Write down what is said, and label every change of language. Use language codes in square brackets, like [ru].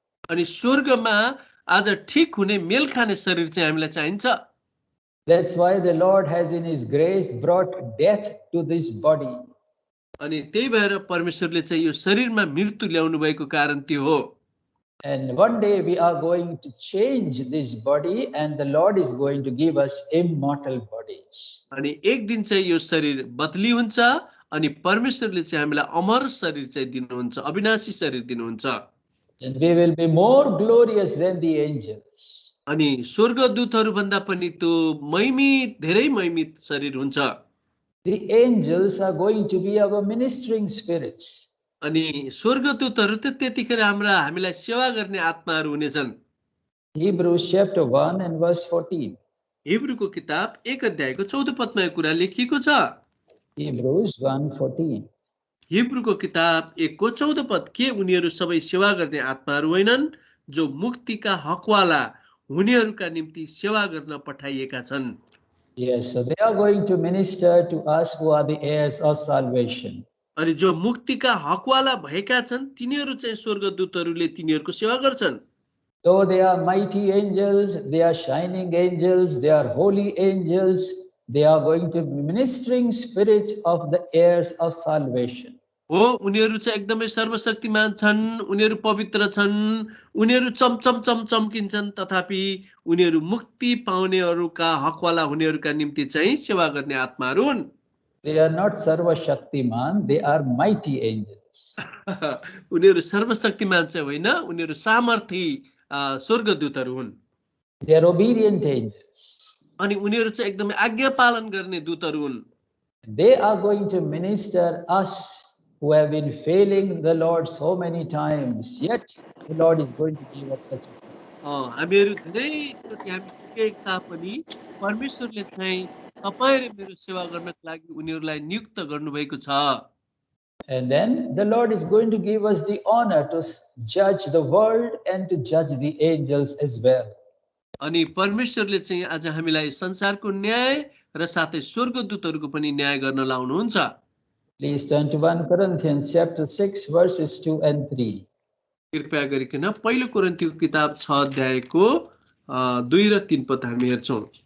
[ne] अनि स्वर्गमा आज ठीक हुने मेल खाने शरीर चाहिँ हामीलाई चाहिन्छ। [en] That's why the Lord has in his grace brought death to this body. [ne] अनि त्यही भएर परमेश्वरले चाहिँ यो शरीरमा मृत्यु ल्याउनु भएको कारण त्यो हो। [en] And one day we are going to change this body, and the Lord is going to give us immortal bodies. [ne] अनि एक दिन चाहिँ यो शरीर बदली हुन्छ अनि परमेश्वरले चाहिँ हामीलाई अमर शरीर चाहिँ दिनुहुन्छ, अविनाशी शरीर दिनुहुन्छ। [en] And we will be more glorious than the angels. [ne] अनि स्वर्गदूतहरू भन्दा पनि त्यो महिमित, धेरै महिमित शरीर हुन्छ। [en] The angels are going to be our ministering spirits. [ne] अनि स्वर्गदूतहरू त त्यतिखेर हामीलाई सेवा गर्ने आत्माहरू हुनेछन्। [en] Hebrews chapter 1 and verse 14. [ne] हिब्रूको किताब 1 अध्यायको 14 पदमा यो कुरा लेखिएको छ। [en] Hebrews 1:14. [ne] हिब्रूको किताब 1 को 14 पद, के उनीहरू सबै सेवा गर्ने आत्माहरू होइनन् जो मुक्तिका हकवाला हुनेहरूका निम्ति सेवा गर्न पठाइएका छन्। [en] Yes, so they are going to minister to us who are the heirs of salvation. [ne] अनि जो मुक्तिका हकवाला भएका छन् तिनीहरू चाहिँ स्वर्गदूतहरूले तिनीहरूको सेवा गर्छन्। [en] Though they are mighty angels, they are shining angels, they are holy angels, they are going to be ministering spirits of the heirs of salvation. [ne] हो, उनीहरू चाहिँ एकदमै सर्वशक्तिमान छन्, उनीहरू पवित्र छन्, उनीहरू चमचम्किन्छन्, तथापि उनीहरू मुक्ति पाउनेहरूका हकवाला हुनेहरूका निम्ति चाहिँ सेवा गर्ने आत्माहरू हुन्। [en] They are not Sarva Shaktiman, they are mighty angels. [ne] उनीहरू सर्वशक्तिमान चाहिँ होइन, उनीहरू सामर्थी स्वर्गदूतहरू हुन्। [en] They are obedient angels. [ne] अनि उनीहरू चाहिँ एकदमै आज्ञा पालन गर्ने दूतहरू हुन्। [en] They are going to minister us who have been failing the Lord so many times, yet the Lord is going to give us such a [ne] हामीहरू धेरैचोटि हामी चुकेका तापनि परमेश्वरले चाहिँ तपाईँ र मेरो सेवा गर्नको लागि उनीहरूलाई नियुक्त गर्नुभएको छ। [en] And then the Lord is going to give us the honor to judge the world and to judge the angels as well. [ne] अनि परमेश्वरले चाहिँ आज हामीलाई संसारको न्याय र साथै स्वर्गदूतहरूको पनि न्याय गर्न लाउनुहुन्छ। [en] Please turn to 1 Corinthians chapter 6 verses 2 and 3. [ne] कृपया गरिकन पहिलो कोरिन्थीको किताब 6 अध्यायको 2 र 3 पद हामी हेर्छौं।